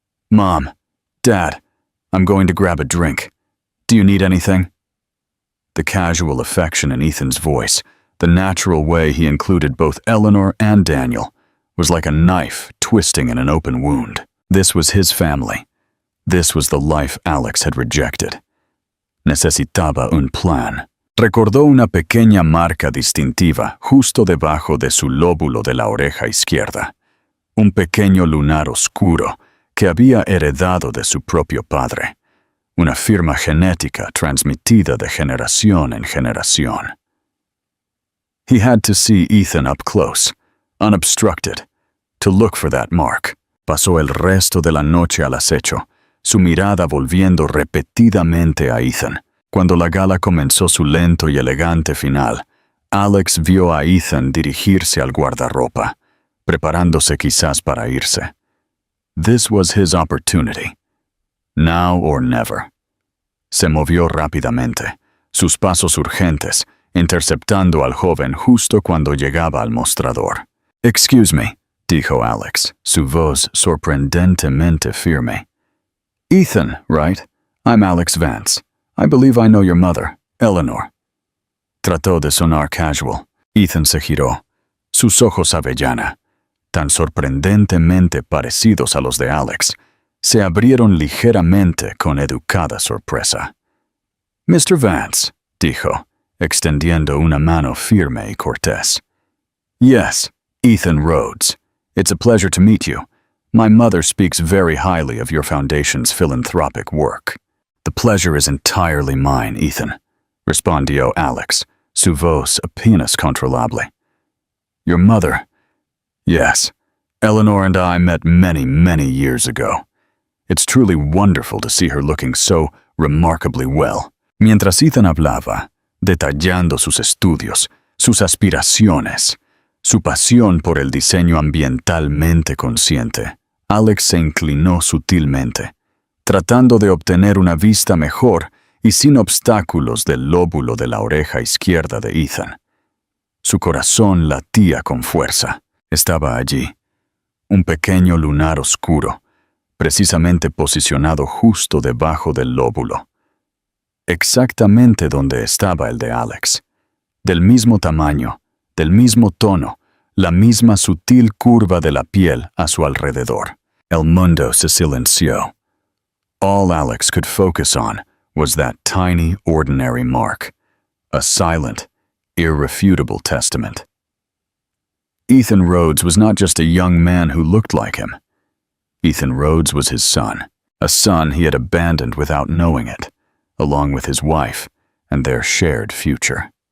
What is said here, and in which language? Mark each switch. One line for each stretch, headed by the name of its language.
English: Mom, Dad, I'm going to grab a drink. Do you need anything? The casual affection in Ethan's voice, the natural way he included both Eleanor and Daniel, was like a knife twisting in an open wound. This was his family. This was the life Alex had rejected.
Spanish: Necesitaba un plan. Recordó una pequeña marca distintiva justo debajo de su lóbulo de la oreja izquierda. Un pequeño lunar oscuro que había heredado de su propio padre. Una firma genética transmitida de generación en generación.
English: He had to see Ethan up close, unobstructed, to look for that mark.
Spanish: Pasó el resto de la noche al acecho, su mirada volviendo repetidamente a Ethan. Cuando la gala comenzó su lento y elegante final, Alex vio a Ethan dirigirse al guardarropa, preparándose quizás para irse.
English: This was his opportunity. Now or never.
Spanish: Se movió rápidamente, sus pasos urgentes, interceptando al joven justo cuando llegaba al mostrador.
English: Excuse me,
Spanish: dijo Alex, su voz sorprendentemente firme.
English: Ethan, right? I'm Alex Vance. I believe I know your mother, Eleanor.
Spanish: Trató de sonar casual. Ethan se giró. Sus ojos avellana, tan sorprendentemente parecidos a los de Alex, se abrieron ligeramente con educada sorpresa. Mr. Vance, dijo, extendiendo una mano firme y cortés.
English: Yes, Ethan Rhodes. It's a pleasure to meet you. My mother speaks very highly of your foundation's philanthropic work. The pleasure is entirely mine, Ethan,
Spanish: respondió Alex, su voz apenas controlable.
English: Your mother? Yes, Eleanor and I met many, many years ago. It's truly wonderful to see her looking so remarkably well.
Spanish: Mientras Ethan hablaba, detallando sus estudios, sus aspiraciones, su pasión por el diseño ambientalmente consciente, Alex se inclinó sutilmente, tratando de obtener una vista mejor y sin obstáculos del lóbulo de la oreja izquierda de Ethan. Su corazón latía con fuerza. Estaba allí, un pequeño lunar oscuro, precisamente posicionado justo debajo del lóbulo. Exactamente donde estaba el de Alex. Del mismo tamaño, del mismo tono, la misma sutil curva de la piel a su alrededor. El mundo se silenció.
English: All Alex could focus on was that tiny, ordinary mark, a silent, irrefutable testament. Ethan Rhodes was not just a young man who looked like him. Ethan Rhodes was his son, a son he had abandoned without knowing it, along with his wife and their shared future.